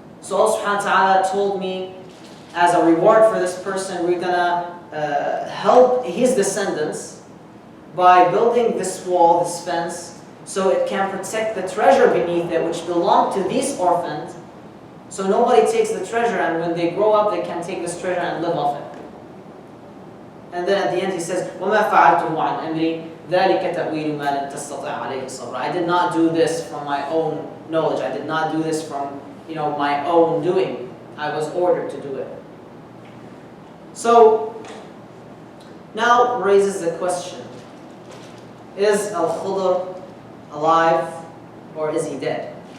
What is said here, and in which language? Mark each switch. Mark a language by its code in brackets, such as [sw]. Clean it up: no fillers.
[en] So Allah subhanahu wa ta'ala told me, as a reward for this person, we're going to help his descendants by building this wall, this fence, so it can protect the treasure beneath it, which belonged to these orphans. So nobody takes the treasure, and when they grow up, they can take this treasure and live off it. And then at the end he says, [ar] وَمَا فَعَلْتُهُ عَنْ أَمْرِي ذَلِكَ تَأْوِيلُ مَا لَمْ تَسْتَطِعْ عَلَيْهِ صَبْرًا. [en] I did not do this from my own knowledge. I did not do this from my own doing. I was ordered to do it. So now raises the question: is Al-Khidir alive or is he dead?